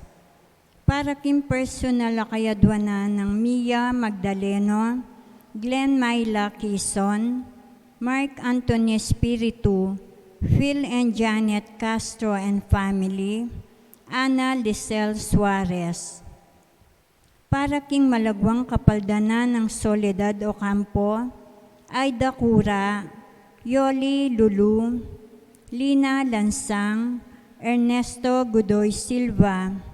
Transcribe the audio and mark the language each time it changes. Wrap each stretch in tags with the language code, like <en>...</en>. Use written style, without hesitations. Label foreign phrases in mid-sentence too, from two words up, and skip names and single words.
<pam>Para king personal kayadwanan ng Mia Magdaleno, Glenn Myla Quezon, Mark Anthony Espiritu, Phil and Janet Castro</pam> <en>and family,</en> <pam>Ana Lisel Suarez. Para king malagwang kapaldanan ng Soledad Ocampo, Aida Cura, Yoli Lulu, Lina Lansang, Ernesto Godoy Silva,</pam>